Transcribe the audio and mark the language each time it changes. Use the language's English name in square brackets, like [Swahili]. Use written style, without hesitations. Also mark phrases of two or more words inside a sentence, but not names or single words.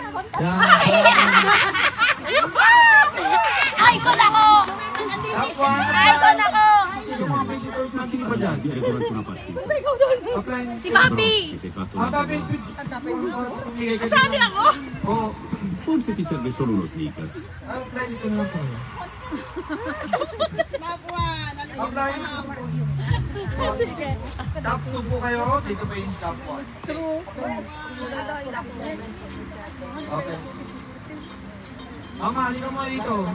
[Filipino] Yan. Ay, ko na ko! Top 1. Ay, ko na ko! Yung mga visitors natin iba dyan. Apply. Si Papi! Papi. Sali ako? Oo. [Italian] Forse ti serve solo uno sneakers. [Filipino] Apply dito na lang po. Apply. Top 2 po kayo. Dito pa yung top 1. Okay. Mama, halika mo dito.